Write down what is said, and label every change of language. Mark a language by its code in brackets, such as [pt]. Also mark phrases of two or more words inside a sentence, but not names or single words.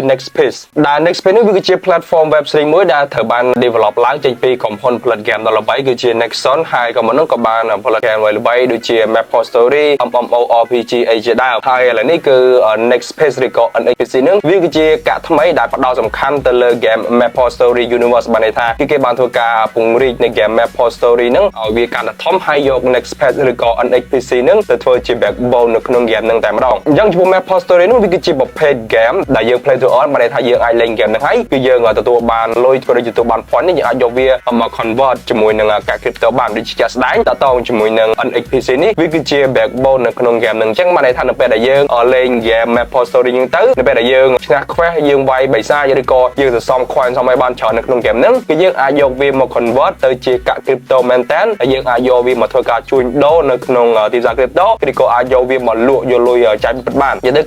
[km] Nextpace ដែល Nextpace នេះវាគឺជា platform Web3 មួយដែលត្រូវបាន develop ឡើងចេញពីក្រុមហ៊ុនផលិត game ដ៏ល្បីគឺជា Nexon ហើយក៏មុននោះក៏បានផលិត game ល្បីៗដូចជា MapleStory, MMORPG អីជាដើមហើយឥឡូវនេះគឺ Nextpace ឬក៏ NXPC ហ្នឹងវាគឺជាកាក់ថ្មីដែលផ្ដោតសំខាន់ទៅលើ game MapleStory Universe បានន័យថាគេបានធ្វើការពង្រីកនៃ game MapleStory ហ្នឹងឲ្យវាកាន់តែធំហើយយក Nextpace ឬក៏ NXPC ហ្នឹងទៅធ្វើជា backbone នៅក្នុង game ហ្នឹងតែម្ដងអញ្ចឹងចំពោះ MapleStory ហ្នឹងវាគឺជាប្រភេទ game ដែលយើង [en] play to earn [km] បានន័យថាយើងអាចលេង game ហ្នឹងហើយគឺយើងទទួលបានលុយក៏ដូចជាទទួលបាន point នេះយើងអាចយកវាមក convert ជាមួយនឹងកាក់ crypto បានដូចជាស្ដែងតទៅជាមួយនឹង NXPC នេះវាគឺជា backbone នៅក្នុង game ហ្នឹងអញ្ចឹងបានន័យថានៅពេលដែលយើងលេង game MapleStory ហ្នឹងទៅនៅពេល ដែលយើងឈ្នះ quest យើងវាយបិសាចឬក៏យើងសន្សំ coin សមឲ្យបានច្រើននៅក្នុង game ហ្នឹងគឺយើងអាចយកវាមក convert ទៅជាកាក់ crypto មែនតើហើយយើងអាចយកវាមកធ្វើការជួញដូរនៅក្នុងទីផ្សារ crypto ឬក៏អាចយកវាមកលក់យកលុយចាយពិតបាននិយាយទៅគឺ